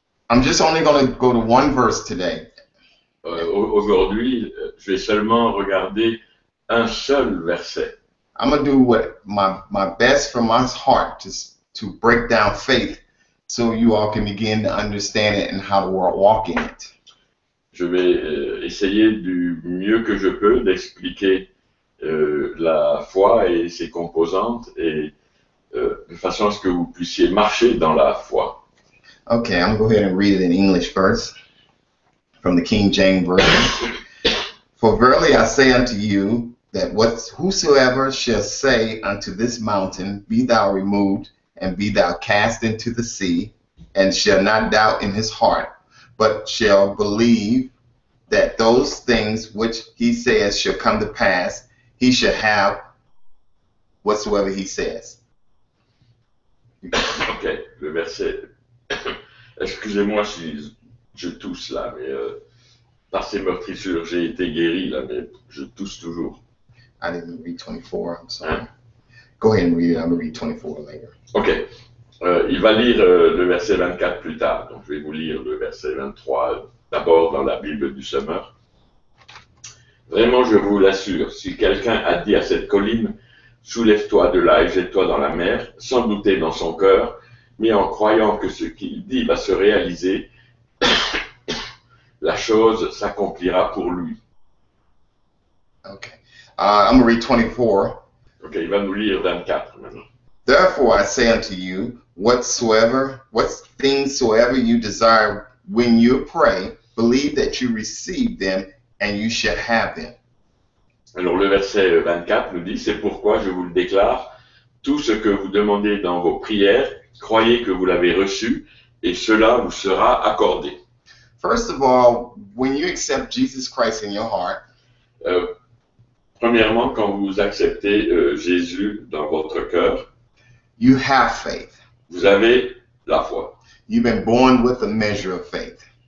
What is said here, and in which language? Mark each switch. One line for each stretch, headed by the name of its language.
English: I'm just only going to go to one verse today.
French: Aujourd'hui, je vais seulement regarder un seul verset.
English: I'm going to do what my best from my heart to break down faith so you all can begin to understand it and how to walk in it.
French: Je vais essayer du mieux que je peux d'expliquer la foi et ses composantes et de façon à ce que vous puissiez marcher dans la foi.
English: Okay, I'm going to go ahead and read it in English first from the King James Version. For verily I say unto you that whosoever shall say unto this mountain, be thou removed, and be thou cast into the sea, and shall not doubt in his heart, but shall believe that those things which he says shall come to pass, he shall have whatsoever he says.
French: Ok, le verset. Excusez-moi si je tousse là, mais par ces meurtrissures, j'ai été guéri là, mais je tousse toujours.
English: I didn't read 24, I'm sorry. Go ahead and read it, I'm going to read 24 later.
French: Ok, il va lire le verset 24 plus tard, donc je vais vous lire le verset 23 d'abord dans la Bible du Semeur. Vraiment, je vous l'assure, si quelqu'un a dit à cette colline, soulève-toi de là et jette-toi dans la mer, sans douter dans son cœur, mais en croyant que ce qu'il dit va se réaliser, la chose s'accomplira pour lui.
English: Okay. I'm going to read 24.
French: Ok, il va nous lire 24 maintenant.
English: Therefore I say unto you, what things soever you desire when you pray, believe that you receive them, and you shall have them.
French: Alors le verset 24 nous dit, c'est pourquoi je vous le déclare, tout ce que vous demandez dans vos prières, croyez que vous l'avez reçu, et cela vous sera accordé.
English: First of all, when you accept Jesus Christ in your heart,
French: Premièrement, quand vous acceptez Jésus dans votre cœur,
English: you have faith.
French: vous avez la foi.
English: You've been born with a measure of faith.